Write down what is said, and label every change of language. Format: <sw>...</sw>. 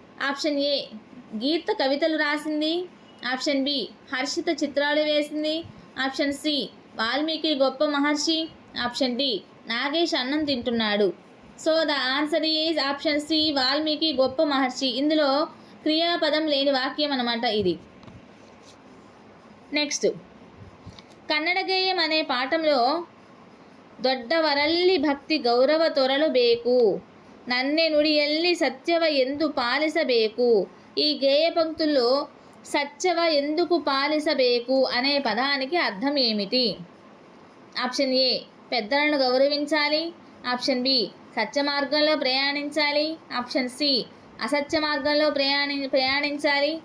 <te>Option ఏ గీత కవితలు రాసింది. Option B Harshita చిత్రాలు వేసింది. ఆప్షన్ సి వాల్మీకి గొప్ప మహర్షి. ఆప్షన్ డి నాగేష్ అన్నం తింటున్నాడు.</te> <en>So the answer is option C Valmiki గొప్ప మహర్షి.</en> <te>ఇందులో క్రియాపదం లేని వాక్యం అన్నమాట ఇది.</te> <kn>నెక్స్ట్, కన్నడ గేయం అనే పాఠంలో ದೊಡ್ಡವರಲ್ಲಿ ಭಕ್ತಿ ಗೌರವ ತೊರಲಬೇಕು ನನ್ನೆ ನುಡಿಯಲ್ಲಿ ಸತ್ಯವ ಎಂದು ಪಾಲಿಸಬೇಕು.</kn> <te>ఈ గేయ పంక్తుల్లో సత్యవ ఎందుకు పాలిసಬೇಕು అనే పదానికి అర్థం ఏమిటి? ఆప్షన్ ఏ పెద్దలను గౌరవించాలి. ఆప్షన్ బి సత్య మార్గంలో ప్రయాణించాలి. ఆప్షన్ సి అసత్య మార్గంలో ప్రయాణించాలి.</te>